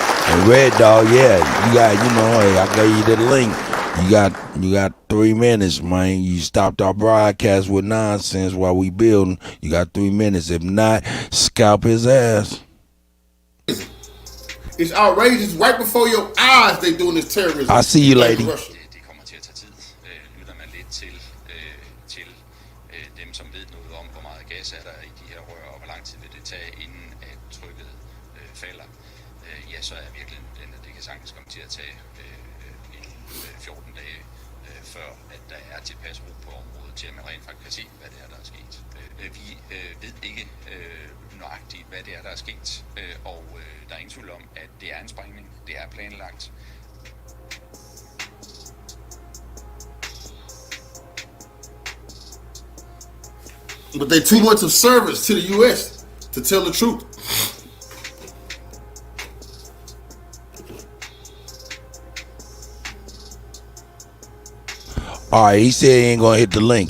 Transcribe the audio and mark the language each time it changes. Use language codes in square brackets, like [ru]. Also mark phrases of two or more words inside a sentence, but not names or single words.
[en] And Red Dog, yeah, you got, you know, hey, I gave you the link. You got 3 minutes, man. You stopped our broadcast with nonsense while we building. You got 3 minutes. If not, scalp his ass. It's outrageous. Right before your eyes, they doing this terrorism. I see you, lady. [da] Det kommer til at tage tid. Lytter man lidt til dem, som ved noget om, hvor meget gas er der i de her rør, og hvor lang tid vil det tage, inden at trykket falder, ja, så er virkeligheden, at det kan sagtens komme til at tage 14 dage, før at der er tilpas ro på området, til at man rent faktisk kan se, hvad det er, der er sket. Vi ved ikke nøjagtigt, hvad det er, der er sket, og der er ingen tvivl om, at det er en sprængning. Det er planlagt. [en] But they too much of service to the U.S. to tell the truth. All right, he said he ain't gonna hit the link.